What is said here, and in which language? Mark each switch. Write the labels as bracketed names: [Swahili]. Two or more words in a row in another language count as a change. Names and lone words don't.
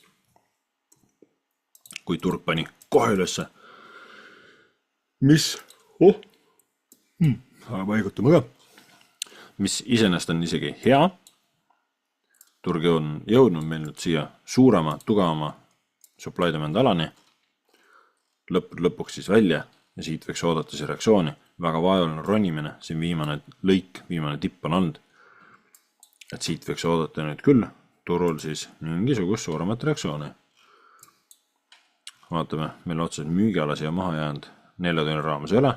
[Estonian] Kui turg pani kohe ülesse. Mis? Paigutame ka. Mis iseenesest on isegi hea. Turg on jõudnud meil nüüd siia suurema, tugevama [English] supply demand [Estonian] alani. Lõpuks siis välja ja siit võiks oodata see reaktsiooni. Väga vajaline ronimine, siin viimane lõik, viimane tipp on olnud. Et siit võiks oodata nüüd küll turul siis mingisugust suuremat reaktsiooni. Vaatame, meil otseselt müügiala siia maha jäänud 4 tunni raames ei ole.